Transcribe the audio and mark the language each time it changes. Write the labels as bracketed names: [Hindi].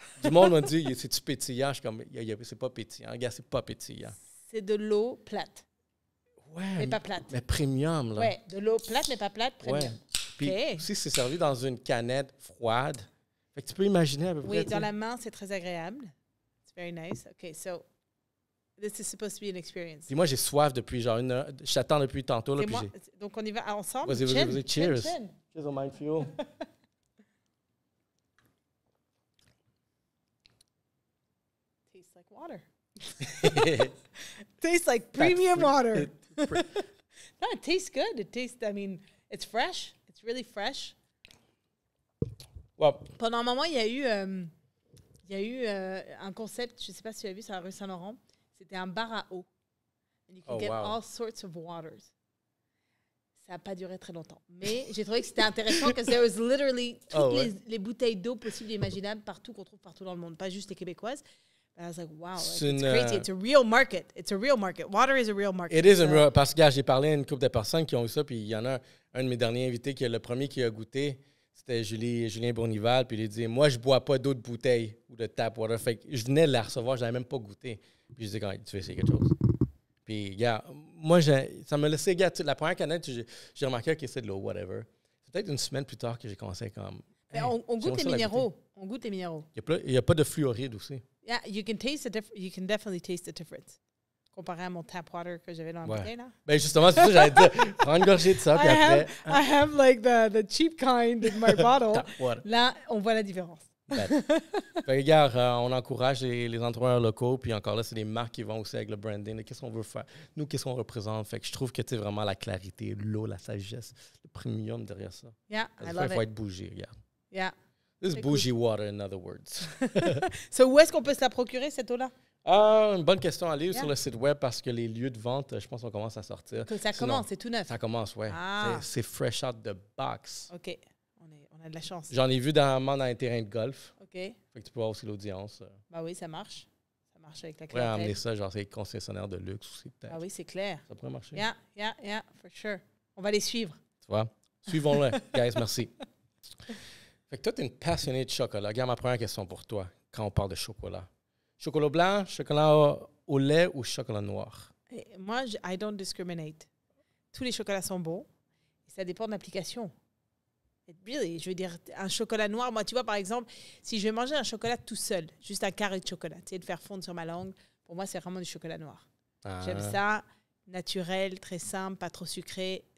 [French] Du monde m'a dit, c'est-tu pétillant? Je suis comme, c'est pas pétillant. Regarde, c'est pas pétillant. C'est de l'eau plate. Ouais. Mais pas plate. Mais premium, là. Ouais, de l'eau plate, mais pas plate, premium. Ouais. Puis Okay. aussi, c'est servi dans une canette froide. Fait que tu peux imaginer à peu près. Oui, dans la main, c'est très agréable. [English] It's very nice. Okay, so this is supposed to be an experience. [French] Puis moi, j'ai soif depuis genre 1 heure. Je t'attends depuis tantôt. Là, puis donc, on y va ensemble. Vas-y. Cheers. Chin. Cheers au Mind Fuel. [English] Tastes like water. Tastes like premium water. No, it tastes good. It's fresh. It's really fresh. Well, [French] Pendant un moment, il y a eu un concept, je ne sais pas si tu l'as vu, sur la rue Saint-Laurent. C'était un bar à eau. [English] And you can get all sorts of waters. [French] Ça n'a pas duré très longtemps. Mais j'ai trouvé que c'était intéressant parce que [English] there was literally [French] toutes les bouteilles d'eau possibles et imaginables partout, qu'on trouve partout dans le monde, pas juste les québécoises. [English] And I was like, wow, it's crazy. It's a real market. It's a real market. Water is a real market. It is a real. [French] Parce que j'ai parlé à une couple de personnes qui ont eu ça, puis il y en a un de mes derniers invités qui est le premier qui a goûté. C'était Julien Bournival, puis il a dit « Moi, je bois pas d'autres bouteilles ou de tap water. » Fait que je venais de la recevoir, je n'avais même pas goûté. Puis je dis « Tu veux essayer quelque chose? » Puis, gars, moi, ça me laissait, gars, la première canette, j'ai remarqué que c'est de l'eau, whatever. C'est peut-être une semaine plus tard que j'ai commencé comme... Hey, on goûte les minéraux. On goûte les minéraux. Il n'y a pas de fluoride aussi. [English] Yeah, you can definitely taste the difference. [French] Comparé à mon tap water que j'avais dans la bouteille, là. Ben justement, c'est ça, j'allais dire, prends une gorgée de ça, puis après... [English] I have like the cheap kind in my bottle. Tap water. [French] Là, on voit la différence. Fait que, regarde, on encourage les entrepreneurs locaux, puis encore là, c'est des marques qui vont aussi avec le branding. Qu'est-ce qu'on veut faire? Nous, qu'est-ce qu'on représente? Fait que je trouve que c'est vraiment la clarité, l'eau, la sagesse, le premium derrière ça. [English] Yeah, I love it. [French] Il faut être bougie, regarde. [English] Yeah. This is bougie water, in other words. [French] So, où est-ce qu'on peut se la procurer, cette eau-là? Une bonne question. Allez sur le site web parce que les lieux de vente, je pense qu'on commence à sortir. Ça commence, c'est tout neuf. Ça commence, oui. Ah. C'est [English] fresh out the box. [French] OK. On a de la chance. J'en ai vu dans un terrain de golf. OK. Fait que tu peux voir aussi l'audience. Bah oui, ça marche. Ça marche avec la clientèle. On pourrait amener ça, genre, c'est les concessionnaires de luxe aussi, peut-être. Ah oui, c'est clair. Ça pourrait marcher. [English] Yeah, for sure. [French] On va les suivre. Tu vois? Suivons-le, guys, merci. Fait que toi, tu es une passionnée de chocolat. Regarde ma première question pour toi quand on parle de chocolat. Chocolat blanc, chocolat au lait ou chocolat noir? Moi, [English] I don't discriminate. [French] Tous les chocolats sont bons. Et ça dépend de l'application. Really, je veux dire, un chocolat noir, moi, tu vois, par exemple, si je vais manger un chocolat tout seul, juste un carré de chocolat, tu sais, de faire fondre sur ma langue, pour moi, c'est vraiment du chocolat noir. Ah. J'aime ça, naturel, très simple, pas trop sucré.